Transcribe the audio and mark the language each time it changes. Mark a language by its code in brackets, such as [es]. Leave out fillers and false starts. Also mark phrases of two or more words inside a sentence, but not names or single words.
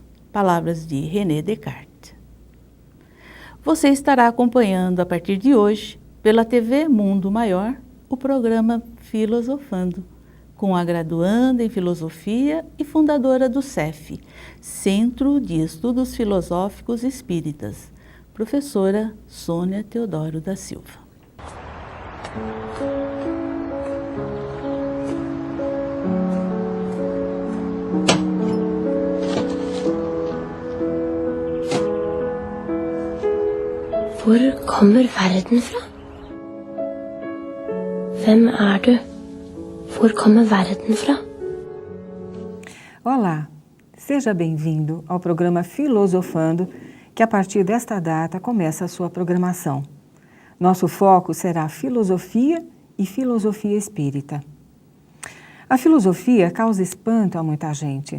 [pt] Palavras de René Descartes. Você estará acompanhando a partir de hoje, pela TV Mundo Maior, o programa Filosofando, com a graduanda em Filosofia e fundadora do CEF, Centro de Estudos Filosóficos Espíritas, professora Sônia Teodoro da Silva. [da] Hvor kommer verden fra? Hvem du? Hvor kommer verden fra? [pt] Olá, seja bem-vindo ao programa Filosofando, que a partir desta data começa a sua programação. Nosso foco será filosofia e filosofia espírita. A filosofia causa espanto a muita gente.